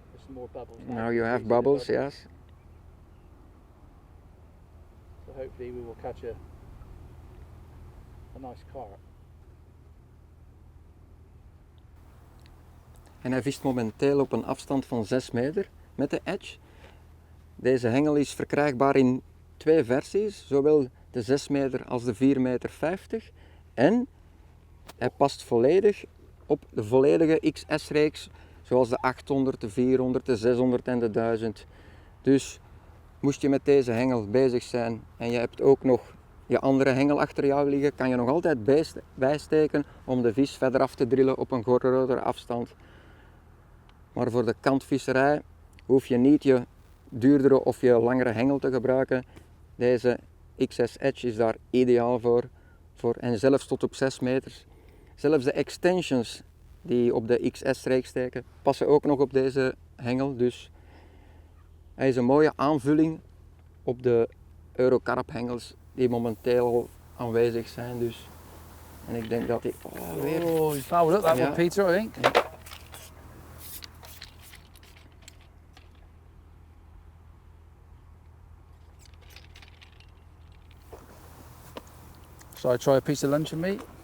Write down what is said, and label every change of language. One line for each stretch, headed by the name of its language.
English: More bubbles Now you have bubbles, yes. So hopefully we will catch a nice carp.
Dutch: En hij vist momenteel op een afstand van 6 meter met de edge. Deze hengel is verkrijgbaar in 2 versies, zowel de 6 meter als de 4,50 meter. En hij past volledig op de volledige XS-reeks, zoals de 800, de 400, de 600 en de 1000. Dus moest je met deze hengel bezig zijn en je hebt ook nog je andere hengel achter jou liggen, kan je nog altijd bijsteken om de vis verder af te drillen op een grotere afstand. Maar voor de kantvisserij hoef je niet je duurdere of je langere hengel te gebruiken. Deze XS Edge is daar ideaal voor en zelfs tot op 6 meter. Zelfs de extensions die op de XS-reeks steken, passen ook nog op deze hengel. Dus hij is een mooie aanvulling op de Eurocarp-hengels die momenteel aanwezig zijn. Dus. En ik denk dat hij... weer.
English: Oh, you fouled up that one, Peter, I think.
Dutch: Ja.
English: Shall I try a piece of luncheon meat?